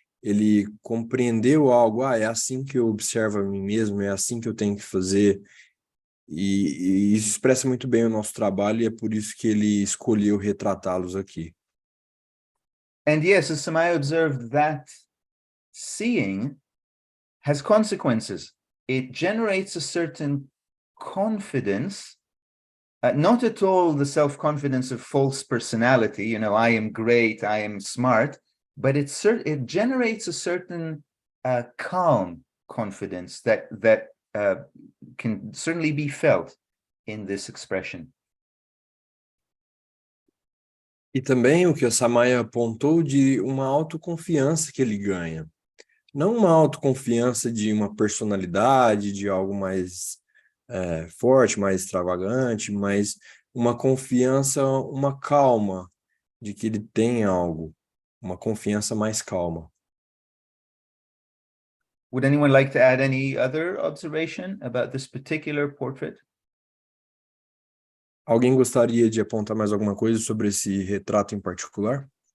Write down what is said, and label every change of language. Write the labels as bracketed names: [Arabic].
[Portuguese] Ele compreendeu algo, é assim que eu observo a mim mesmo, é assim que eu tenho que fazer. E isso expressa muito bem o nosso trabalho, e é por isso que ele escolheu retratá-los aqui. [English] And yes, as Samaya observed, that seeing has consequences. It generates a certain confidence, not at all the self-confidence of false personality, I am great, I am smart, but it generates a certain calm, confidence that can certainly be felt in this expression. [Portuguese] E também o que a Samaya apontou de uma autoconfiança que ele ganha. Não uma autoconfiança de uma personalidade, de algo mais forte, mais extravagante, mas uma confiança, uma calma de que ele tem algo, uma confiança mais calma. [English] Would anyone like to add any other observation about this particular portrait? [Portuguese] Alguém gostaria de apontar mais alguma coisa sobre esse retrato em particular?